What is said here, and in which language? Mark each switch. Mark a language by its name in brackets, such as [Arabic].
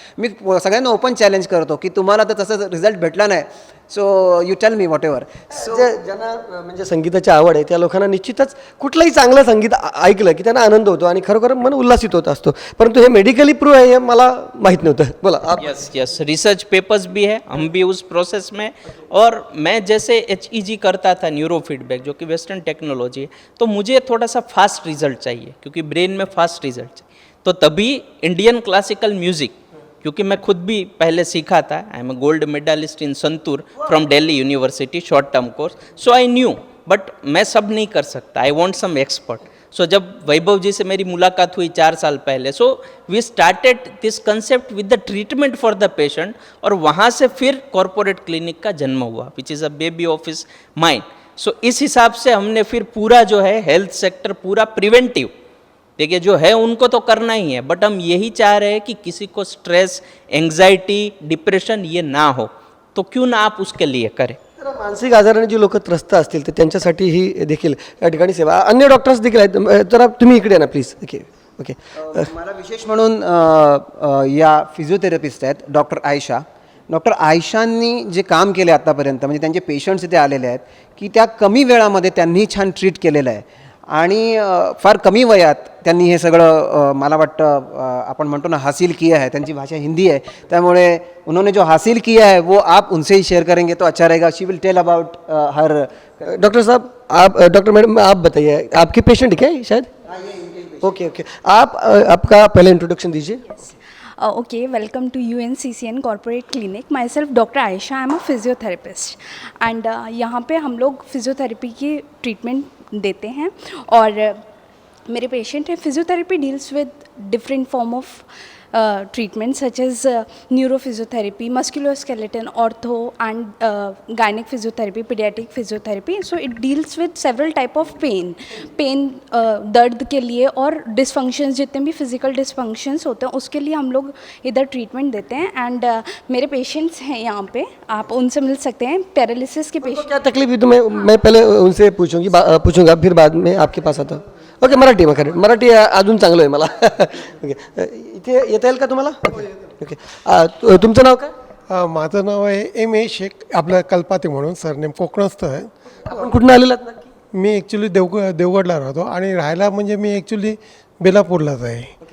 [Marathi] मी सगळ्यांना open challenge करतो की तुम्हाला तर तसं रिझल्ट भेटला नाही, [English] So you tell me whatever. [Marathi] ज्यांना म्हणजे संगीताची आवड आहे त्या लोकांना निश्चितच कुठलंही चांगलं संगीत ऐकलं की त्यांना आनंद होतो आणि खरोखर मन उल्हासित होत असतो. परंतु हे मेडिकली प्रूव्ह आहे हे मला माहीत नव्हतं. [Hindi] बोला आप. यस, रिसर्च पेपर्स भी है, हम भी उस प्रोसेस में. और मैं जैसे HEG करता था न्यूरो फीडबैक जो कि वेस्टर्न टेक्नोलॉजी है, तो मुझे थोड़ा सा फास्ट रिजल्ट चाहिए क्योंकि ब्रेन में फास्ट रिजल्ट चाहिए. तो तभी इंडियन क्लासिकल म्यूजिक, क्योंकि मैं खुद भी पहले सीखा था, [English] I am a gold medallist in santoor from Delhi university, short term course. So I knew, but [Hindi] मैं सब नहीं कर सकता, [English] I want some expert. [Hindi] सो जब वैभव जी से मेरी मुलाकात हुई 4 साल पहले, so [English] We started this concept with the treatment for the patient. [Hindi] और वहाँ से फिर कॉरपोरेट क्लिनिक का जन्म हुआ, [English] Which is a baby of his mind. [Hindi] सो इस हिसाब से हमने फिर पूरा जो है हेल्थ सेक्टर पूरा प्रिवेंटिव देखिए जो है उनको तो करना ही है, बट हम यही चाह रहे हैं कि किसी को स्ट्रेस, एंग्जाइटी, डिप्रेशन ये ना हो, तो क्यों ना आप उसके लिए करें. [Marathi] तर मानसिक आजाराने जी लोक त्रस्त असतील तर त्यांच्यासाठी ही देखील या ठिकाणी सेवा, अन्य डॉक्टर्स देखील आहेत. तर तुम्ही इकडे या ना प्लीज. Okay okay. मला विशेष म्हणून या फिजिओथेरपिस्ट आहेत डॉक्टर आयशा. डॉक्टर आयशांनी जे काम केले आत्तापर्यंत, म्हणजे त्यांचे पेशंट्स इथे आलेले आहेत की त्या कमी वेळामध्ये त्यांनी छान ट्रीट केलेलं आहे आणि फार कमी वयात त्यांनी हे सगळं मला वाटतं आपण म्हणतो ना [Hindi] हासिल किया है. [Marathi] त्यांची भाषा हिंदी आहे, त्यामुळे [Hindi] उन्होंने जो हासिल किया है वो आप उनसे ही शेयर करेंगे तो अच्छा रहेगा. [English] She will tell about her. [Hindi] Doctor साहब, आप डॉक्टर मैडम आप बताइए, आपके पेशेंट क्या है शायद? Okay okay. आप आपका पहले इंट्रोडक्शन दीजिए. [English] Okay, welcome to UNCCN Corporate Clinic. Myself Dr. Aisha, I'm a physiotherapist. [Hindi] And यहाँ पे हम लोग फिजियोथेरेपी की ट्रीटमेंट देते हैं और मेरे पेशेंट हैं. [English] Physiotherapy deals with different form of treatments such as neurophysiotherapy, musculoskeletal, ortho and gynec physiotherapy, pediatric physiotherapy. So it deals with several type of pain [Hindi] दर्द के लिए और डिसफंक्शंस, जितने भी फिजिकल डिसफंक्शंस होते हैं उसके लिए हम लोग इधर ट्रीटमेंट देते हैं. एंड मेरे पेशेंट्स हैं यहाँ पे, आप उनसे मिल सकते हैं. पैरालिसिस के तो पेशेंट. क्या तकलीफ हुई तो मैं पहले उनसे पूछूंगा फिर बाद में आपके पास आता. [Marathi] ओके, मराठी मराठी अजून चांगलं आहे मला. ओके, इथे येता येईल का तुम्हाला? ओके. तुमचं नाव काय? माझं नाव आहे M.A. शेख, आपलं कल्पाते म्हणून सरनेम कोकणस्थ आहे. आपण कुठून आलेलात नक्की? मी ॲक्च्युली देवगडला राहतो आणि राहायला म्हणजे मी ॲक्च्युली बेलापूरलाच आहे.